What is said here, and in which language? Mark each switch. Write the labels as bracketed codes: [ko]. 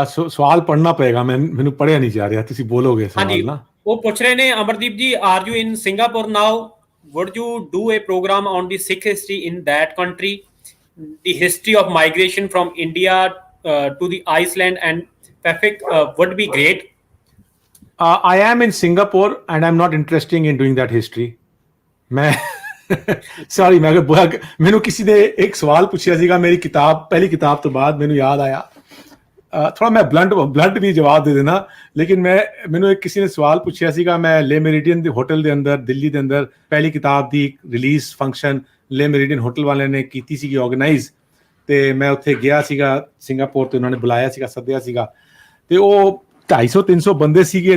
[pa] ਸਵਾਲ ਪੜ੍ਹਨਾ ਪਏਗਾ, ਮੈਨੂੰ ਪੜ੍ਹਿਆ ਨਹੀਂ ਜਾ ਰਿਹਾ, ਤੁਸੀਂ ਬੋਲੋਗੇ ਸਵਾਲ ਨਾ। ਉਹ ਪੁੱਛ ਰਹੇ ਨੇ, [en] Amardeep ji, are you in Singapore now? Would you do a programme on the Sikh history in that country? The history of migration from India to the island and Pacific would be great. I am in Singapore and I'm not interested in doing that history. [pa] ਮੈਂ sorry, ਮੈਨੂੰ ਕਿਸੇ ਨੇ ਇੱਕ ਸਵਾਲ ਪੁੱਛਿਆ ਸੀਗਾ ਮੇਰੀ ਕਿਤਾਬ, ਪਹਿਲੀ ਕਿਤਾਬ ਤੋਂ ਬਾਅਦ ਮੈਨੂੰ ਯਾਦ ਆਇਆ। ਥੋੜਾ ਮੈਂ ਬਲੰਟ ਵੀ ਜਵਾਬ ਦੇ ਦੇਣਾ, ਲੇਕਿਨ ਮੈਨੂੰ ਇੱਕ ਕਿਸੇ ਨੇ ਸਵਾਲ ਪੁੱਛਿਆ ਸੀਗਾ। ਮੈਂ ਲੇ ਮੈਰੀਡੀਅਨ ਦੇ ਹੋਟਲ ਦੇ ਅੰਦਰ, ਦਿੱਲੀ ਦੇ ਅੰਦਰ, ਪਹਿਲੀ ਕਿਤਾਬ ਦੀ ਰਿਲੀਜ਼ ਫੰਕਸ਼ਨ ਲੇ ਮੈਰੀਡੀਅਨ ਹੋਟਲ ਵਾਲਿਆਂ ਨੇ ਕੀਤੀ ਸੀਗੀ ਆਰਗੇਨਾਈਜ਼, ਤੇ ਮੈਂ ਉੱਥੇ ਗਿਆ ਸੀਗਾ ਸਿੰਗਾਪੁਰ, ਤੇ ਉਹਨਾਂ ਨੇ ਬੁਲਾਇਆ ਸੀਗਾ, ਸੱਦਿਆ ਸੀਗਾ, ਤੇ ਉਹ 250-300 ਬੰਦੇ ਸੀਗੇ।